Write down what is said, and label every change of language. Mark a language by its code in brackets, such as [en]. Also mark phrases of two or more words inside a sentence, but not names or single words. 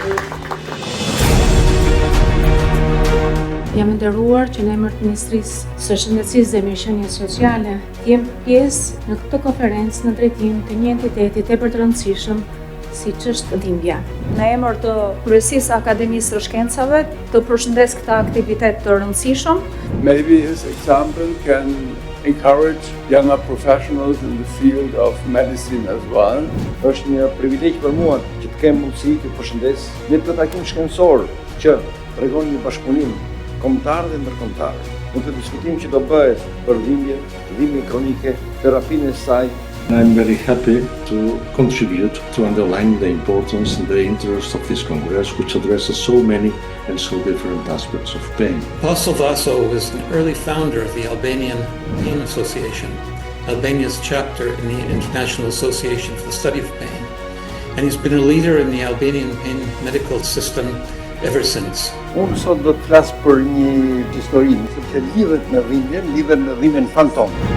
[sq] Jam nderuar që në emër të Ministrisë së Shëndetësisë dhe Mirëqenies Sociale të jem pjesë në këtë konferencë në drejtim të një entiteti tepër të rëndësishëm siç është dhimbja. Në emër të Kryesisë Akademisë së Shkencave të përshëndes këtë aktivitet të rëndësishëm. [en] Maybe his example can encourage younger professionals in the field of medicine as well. [sq] Është një privilegj për mua që të kem mundësi të përshëndes në këtë takim shkencor që tregon një bashkëpunim kombëtar dhe ndërkombëtar. Në të diskutim që do bëhet për dhimbje kronike, terapinë e saj. [en] I'm very happy to contribute to underline the importance and the interest of this Congress, which addresses so many and so different aspects of pain. Apostle Vaso was an early founder of the Albanian Pain Association, Albania's chapter in the International Association for the Study of Pain. And he's been a leader in the Albanian pain medical system ever since. [sq] Unë sot do të flas për një histori, sepse lidhet me dhimbjen fantom.